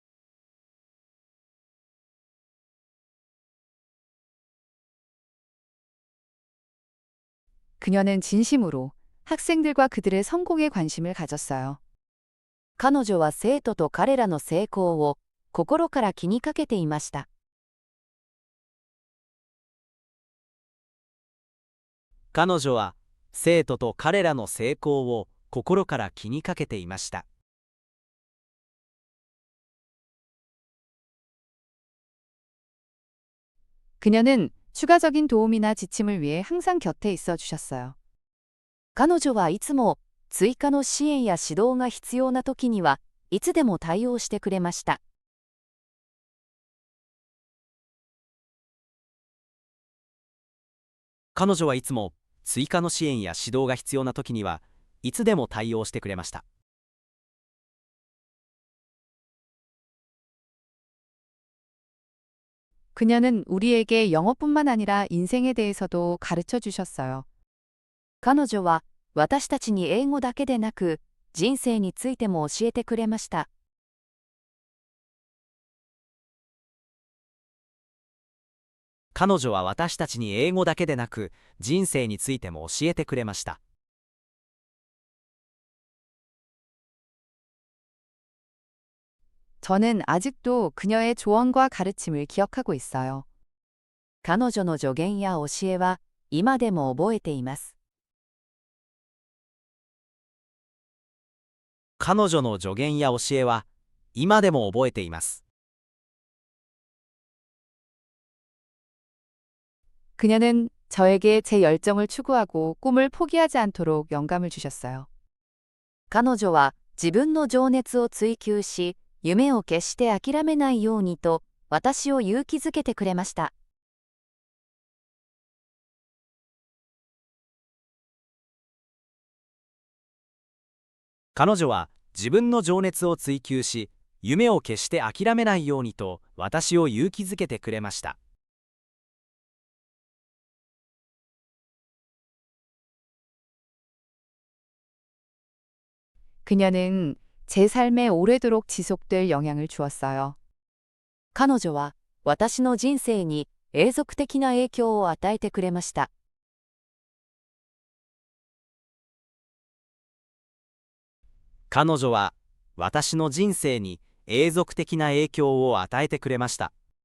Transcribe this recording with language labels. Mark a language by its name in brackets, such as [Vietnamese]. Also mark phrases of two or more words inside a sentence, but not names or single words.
[Korean] 그녀는 진심으로 학생들과 그들의 성공에 관심을 가졌어요. [Japanese] 彼女は生徒と彼らの成功を心から気にかけていました。彼女は生徒と彼らの成功を心から気にかけていました。 [Korean] 그녀는 추가적인 도움이나 지침을 위해 항상 곁에 있어 주셨어요. [Japanese] 彼女はいつも追加の支援や指導が必要な時にはいつでも対応してくれました。彼女はいつも追加の支援や指導が必要な時にはいつでも対応してくれました。 [Korean] 그녀는 우리에게 영어뿐만 아니라 인생에 대해서도 가르쳐 주셨어요. [Japanese] 彼女は私たちに英語だけでなく人生についても教えてくれました。彼女は私たちに英語だけでなく人生についても教えてくれました。 [Korean] 저는 아직도 그녀의 조언과 가르침을 기억하고 있어요. [Japanese] 彼女の助言や教えは今でも覚えています。彼女の助言や教えは今でも覚えています。 [Korean] 그녀는 저에게 제 열정을 추구하고 꿈을 포기하지 않도록 영감을 주셨어요. [Japanese] 彼女は自分の情熱を追求し、夢を決して諦めないようにと私を勇気づけてくれました。彼女は自分の情熱を追求し、夢を決して諦めないようにと私を勇気づけてくれました。 [Korean] 그녀는 제 삶에 오래도록 지속될 영향을 주었어요. [Japanese] 彼女は私の人生に永続的な影響を与えてくれました。彼女は私の人生に永続的な影響を与えてくれました。